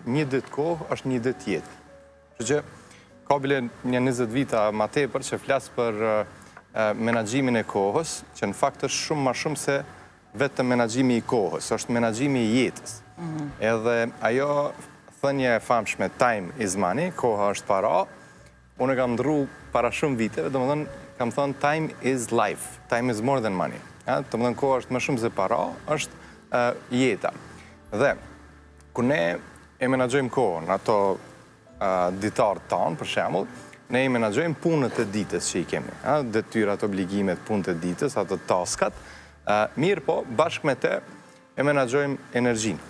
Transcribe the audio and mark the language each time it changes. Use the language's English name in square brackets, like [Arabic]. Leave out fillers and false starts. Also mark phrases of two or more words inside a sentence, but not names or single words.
[Albanian] 1 ditë kohë është 1 ditë jetë. Kështu që ka bile një 20 vita ma tepër që flas për menaxhimin e kohës, që në fakt është shumë më shumë se vetëm menaxhimi i kohës, është menaxhimi i jetës. Edhe ajo thënje e famshme [English] time is money, [Albanian] koha është para, unë e kam ndrru para shumë viteve, domethënë kam thënë [English] time is life, time is more than money. [Albanian] Domethënë koha është më shumë se para, është jeta. Dhe kur ne e menaxhojmë kohën, ato ditarët tanë, për shembull, ne i menaxhojmë punët e ditës që i kemi, detyrat, obligimet, punët e ditës, ato taskat, mirë po, bashkë me te e menaxhojmë energjinë.